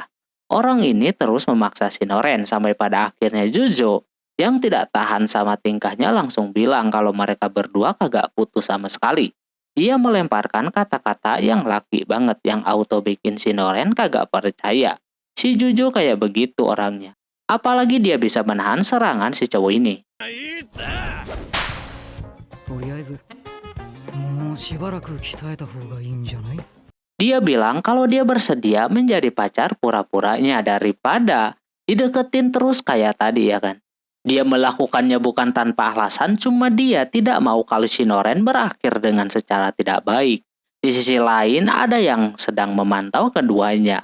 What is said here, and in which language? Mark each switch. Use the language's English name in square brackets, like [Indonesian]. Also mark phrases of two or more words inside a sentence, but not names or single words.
[Indonesian] Orang ini terus memaksa si Noren sampai pada akhirnya Jujo yang tidak tahan sama tingkahnya langsung bilang kalau mereka berdua kagak putus sama sekali. Dia melemparkan kata-kata yang laki banget yang auto bikin si Noren kagak percaya. Si Jujo kayak begitu orangnya. Apalagi dia bisa menahan serangan si cowok ini. [Japanese] とりあえずもうしばらく鍛えた方がいいんじゃない？ [Indonesian] Dia bilang kalau dia bersedia menjadi pacar pura-puranya daripada dideketin terus kayak tadi ya kan. Dia melakukannya bukan tanpa alasan, cuma dia tidak mau kalau si Noren berakhir dengan secara tidak baik. Di sisi lain ada yang sedang memantau keduanya.